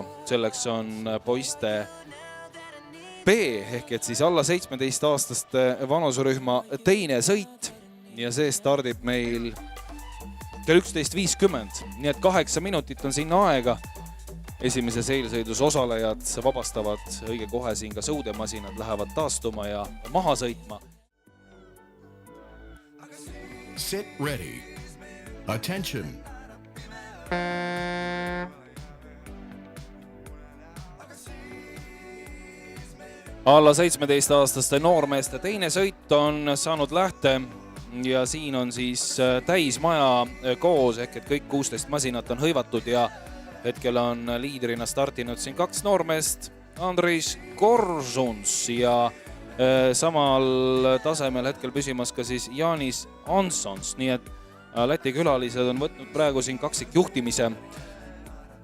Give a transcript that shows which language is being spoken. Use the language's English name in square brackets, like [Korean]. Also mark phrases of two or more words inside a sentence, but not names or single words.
[Estonian] Selleks on poiste B ehk et siis alla 17-aastaste vanuserühma teine sõit ja see stardib meil kell 11.50, nii et 8 minutit on sinna aega. Esimeses eelsõidus osalejad vabastavad õige kohe siin ka sõudemasinad, lähevad taastuma ja maha sõitma. [English] Sit ready. Attention. [Estonian] Alla 17-aastaste noormeeste teine sõit on saanud lähte ja siin on siis täismaja koos ehk et kõik 16 masinat on hõivatud ja hetkel on liidrina startinud siin 2 noormeest, Andris Korzuns ja samal tasemel hetkel püsimas ka siis Jaanis Ansons, nii et Läti külalised on võtnud praegu siin kaksikjuhtimise.